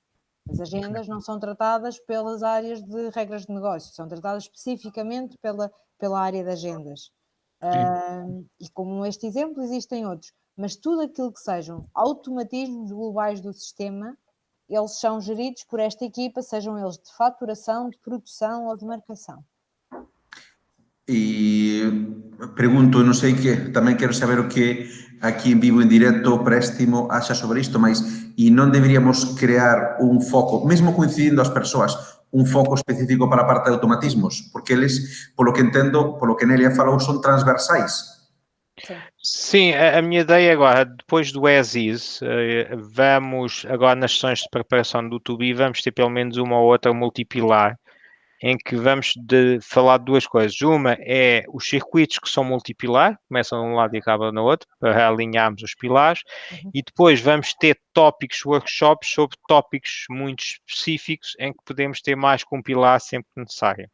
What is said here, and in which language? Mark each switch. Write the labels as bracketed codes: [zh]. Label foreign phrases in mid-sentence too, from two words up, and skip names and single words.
[pt] As agendas não são tratadas pelas áreas de regras de negócio, são tratadas especificamente pela área de agendas. E como este exemplo, existem outros. Mas tudo aquilo que sejam automatismos globais do sistema, eles são geridos por esta equipa, sejam eles de faturação, de produção ou de marcação. [gl] E pregunto, non sei que, tamén quero saber o que aquí en vivo en directo o Préstimo axa sobre isto, mas e non deberíamos crear un foco, mesmo coincidindo as persoas, un foco específico para a parte de automatismos, porque eles, polo que entendo, polo que Nelia falou, son transversais. [pt] Sim, a minha ideia agora, depois do [en] as is, [pt] vamos agora nas sessões de preparação do [en] To Be, [pt] vamos ter pelo menos uma ou outra multipilar, em que vamos falar de duas coisas. Uma é os circuitos que são multipilar, começam de um lado e acabam no outro, para alinharmos os pilares, e depois vamos ter tópicos, workshops sobre tópicos muito específicos, em que podemos ter mais que um pilar sempre que necessário.